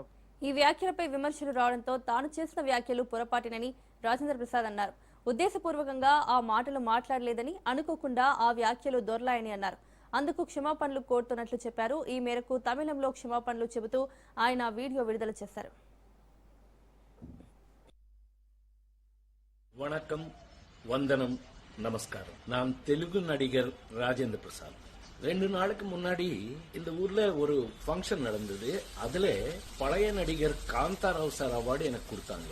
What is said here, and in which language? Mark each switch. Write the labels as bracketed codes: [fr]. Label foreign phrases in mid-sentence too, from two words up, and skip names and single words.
[te] ఈ వ్యాఖ్యలపై విమర్శలు రావడంతో తాను చేసిన వ్యాఖ్యలు పొరపాటినని రాజేంద్ర ప్రసాద్ అన్నారు. ఉద్దేశపూర్వకంగా ఆ మాటలు మాట్లాడలేదని, అనుకోకుండా ఆ వ్యాఖ్యలు దొర్లాయని అన్నారు. అందుకు క్షమాపణలు కోరుతున్నట్లు చెప్పారు. ఈ మేరకు తమిళంలో క్షమాపణలు చెబుతూ ఆయన వీడియో విడుదల చేశారు. [ta] வணக்கம், வந்தனம், நமஸ்காரம். நான் தெலுங்கு நடிகர் ராஜேந்திர பிரசாத். 2 நாளுக்கு முன்னாடி இந்த ஊர்ல ஒரு ஃபங்க்ஷன் நடந்தது. அதுல பழைய நடிகர் காந்தாராவ் சார் அவார்டு எனக்கு கொடுத்தாங்க.